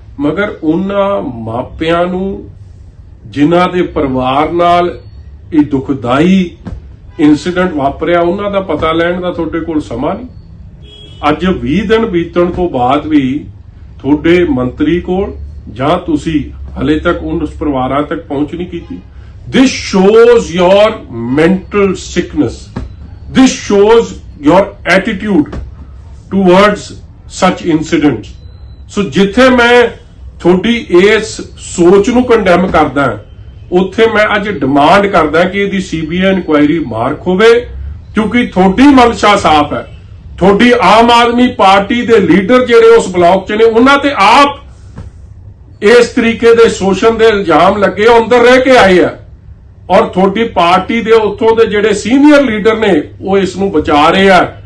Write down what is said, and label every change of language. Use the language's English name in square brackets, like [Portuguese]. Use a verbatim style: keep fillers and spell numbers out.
[Punjabi] ਮਗਰ ਉਹਨਾਂ ਮਾਪਿਆਂ ਨੂੰ ਜਿਨ੍ਹਾਂ ਦੇ ਪਰਿਵਾਰ ਨਾਲ ਇਹ ਦੁਖਦਾਈ ਇਨਸੀਡੈਂਟ ਵਾਪਰਿਆ ਉਹਨਾਂ ਦਾ ਪਤਾ ਲੈਣ ਦਾ ਤੁਹਾਡੇ ਕੋਲ ਸਮਾਂ ਨਹੀਂ। ਅੱਜ ਵੀਹ ਦਿਨ ਬੀਤਣ ਤੋਂ ਬਾਅਦ ਵੀ ਤੁਹਾਡੇ ਮੰਤਰੀ ਕੋਲ ਜਾਂ ਤੁਸੀਂ ਹਲੇ ਤੱਕ ਉਸ ਪਰਿਵਾਰਾਂ ਤੱਕ ਪਹੁੰਚ ਨਹੀਂ ਕੀਤੀ। [English] This shows your mental sickness. This shows your attitude towards such incidents. [Punjabi] So ਜਿੱਥੇ ਮੈਂ ਤੁਹਾਡੀ ਇਸ ਸੋਚ ਨੂੰ ਕੰਡੈਮ ਕਰਦਾ ਉੱਥੇ ਮੈਂ ਅੱਜ ਡਿਮਾਂਡ ਕਰਦਾ ਕਿ ਇਹਦੀ ਸੀਬੀਆਈ ਇਨਕੁਆਇਰੀ ਮਾਰਕ ਹੋਵੇ, ਕਿਉਂਕਿ ਤੁਹਾਡੀ ਮਨਸ਼ਾ ਸਾਫ਼ ਹੈ। ਤੁਹਾਡੀ ਆਮ ਆਦਮੀ ਪਾਰਟੀ ਦੇ ਲੀਡਰ ਜਿਹੜੇ ਉਸ ਬਲਾਕ ਚ ਨੇ ਉਹਨਾਂ ਤੇ ਆਪ ਇਸ ਤਰੀਕੇ ਦੇ ਸ਼ੋਸ਼ਣ ਦੇ ਇਲਜ਼ਾਮ ਲੱਗੇ, ਅੰਦਰ ਰਹਿ ਕੇ ਆਏ ਆ, ਔਰ ਤੁਹਾਡੀ ਪਾਰਟੀ ਦੇ ਉੱਥੋਂ ਦੇ ਜਿਹੜੇ ਸੀਨੀਅਰ ਲੀਡਰ ਨੇ ਉਹ ਇਸ ਨੂੰ ਬਚਾ ਰਹੇ ਆ।